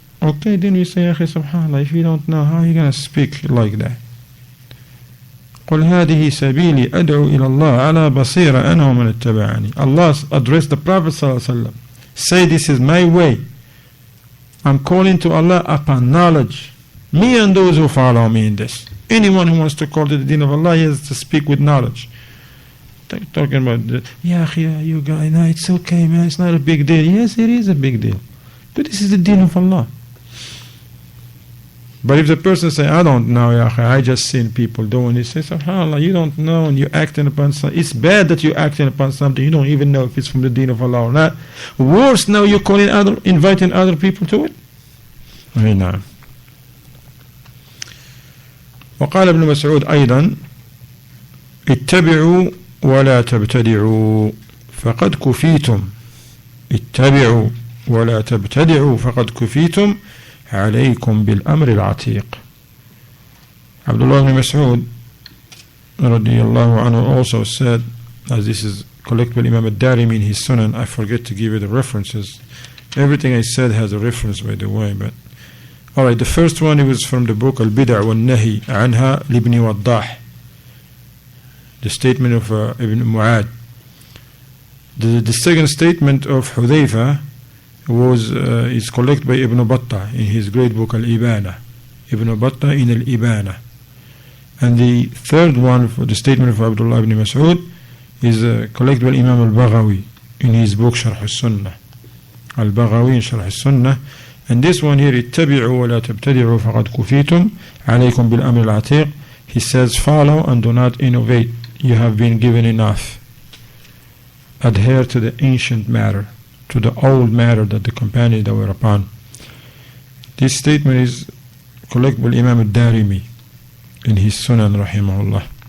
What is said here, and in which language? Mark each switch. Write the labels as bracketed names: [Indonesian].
[English] Okay, then we say, أخي subhanallah, if you don't know, how are you going to speak like that? [Arabic] قل هذه سبيلي أدعو إلى الله على بصيرة أنا ومن اتبعني. [English] Allah addressed the Prophet ﷺ. Say, this is my way. I'm calling to Allah upon knowledge. Me and those who follow me in this. Anyone who wants to call to the deen of Allah, he has to speak with knowledge. Talking about, you guys, no, it's okay, man, it's not a big deal. Yes, it is a big deal. But this is the deen of Allah. But if the person say, I don't know, I just seen people doing it, say, subhanAllah, you don't know and you're acting upon something. It's bad that you're acting upon something you don't even know if it's from the deen of Allah or not. Worse, now you're inviting other people to it. [Arabic] نعم. وقال ابن مسعود أيضا اتبعوا ولا تبتدعوا فقد كفيتم. اتبعوا ولا تبتدعوا فقد كفيتم عليكم بالأمر العتيق. [English] Abdullah ibn Mas'ud radiyallahu anhu also said, as this is collected by Imam al-Darimi in his Sunan, I forget to give you the references. Everything I said has a reference, by the way. But alright, the first one, it was from the book Al-Bid'a wal-Nahi anha libni Waddah, the statement of Ibn Mu'ad. The second statement of Hudayfa is collected by Ibn Battah in his great book Al-Ibana. Ibn Battah in Al-Ibana. And the third one, for the statement of Abdullah ibn Mas'ud, is collected by Imam Al-Baghawi in his book Sharh al-Sunnah. Al-Baghawi in Sharh al-Sunnah. And this one here, [Arabic] اتبعوا ولا تبتدعوا فقد كفيتم عليكم بالأمر العتيق. [English] He says, follow and do not innovate. You have been given enough. Adhere to the ancient matter, to the old matter that the companions that were upon. This statement is collected by Imam al-Darimi in his Sunan rahimahullah.